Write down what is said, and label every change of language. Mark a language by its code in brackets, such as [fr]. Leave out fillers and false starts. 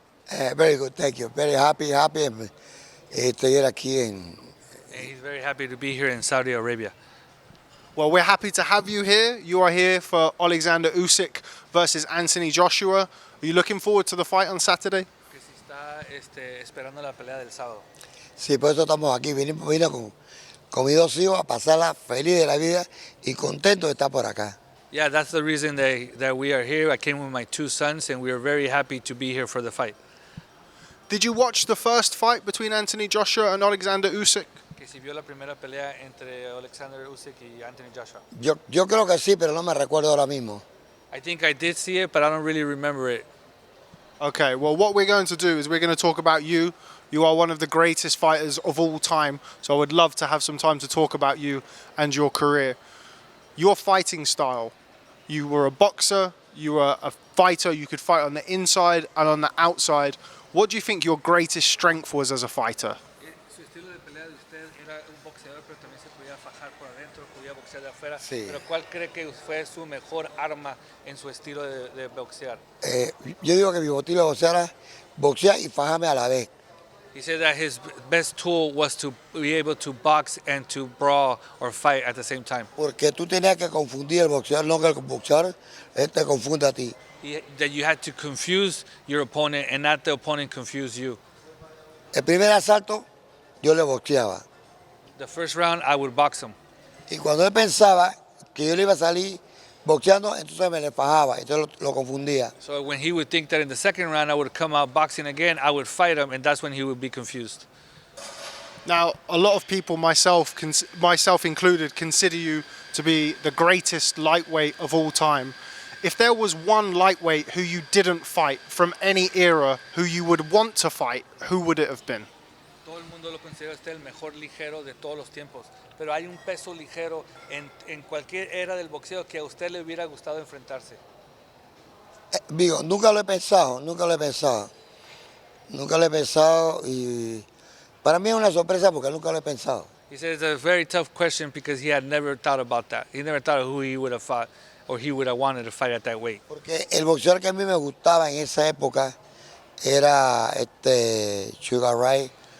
[en] Very good, thank you. Very happy [es] estar aquí en. [en] He's very happy to be here in Saudi Arabia. Well, we're happy to have you here. You are here for Alexander Usyk versus Anthony Joshua. Are you looking forward to the fight on Saturday? [es] Que si está esperando la pelea del sábado. Sí, por eso estamos aquí. Vine con mis dos hijos a pasarla feliz de la vida y contento de estar por acá. [en] Yeah, that's the reason that we are here. I came with my two sons, and we are very happy to be here for the fight. Did you watch the first fight between Anthony Joshua and Alexander Usyk? [es] Que si vio la primera pelea entre Alexander Usyk y Anthony Joshua. Yo creo que sí, pero no me recuerdo ahora mismo. [en] I think I did see it, but I don't really remember it. Okay, well, what we're going to do is we're going to talk about you. You are one of the greatest fighters of all time, so I would love to have some time to talk about you and your career. Your fighting style, you were a boxer, you were a fighter, you could fight on the inside and on the outside. What do you think your greatest strength was as a fighter? [es] Su estilo de pelea de usted era un boxeador, pero también se podía fajar por adentro, podía boxear de afuera. Sí. Pero ¿cuál cree que fue su mejor arma en su estilo de boxear? Yo digo que mi estilo de boxear era boxear y fajarme a la vez. [en] He said that his best tool was to be able to box and to brawl or fight at the same time. [es] Porque tú tenías que confundir el boxeador, no que el boxeador te confunda a ti. [en] That you had to confuse your opponent and not the opponent confuse you. [es] El primer asalto yo le boxeaba. [en] The first round, I would box him. [es] Y cuando él pensaba que yo le iba a salir boxeando, entonces me le fajaba, entonces lo confundía. [en] So when he would think that in the second round I would come out boxing again, I would fight him, and that's when he would be confused. Now, a lot of people, myself included, consider you to be the greatest lightweight of all time. If there was one lightweight who you didn't fight from any era who you would want to fight, who would it have been? [es] Todo el mundo lo considera usted el mejor ligero de todos los tiempos, pero hay un peso ligero en cualquier era del boxeo que a usted le hubiera gustado enfrentarse. Digo, nunca lo he pensado y para mí es una sorpresa porque nunca lo he pensado. [en] He said it's a very tough question because he had never thought about that. He never thought of who he would have fought or he would have wanted to fight at that weight. [es] Porque el boxeador que a mí me gustaba en esa época era Sugar Ray,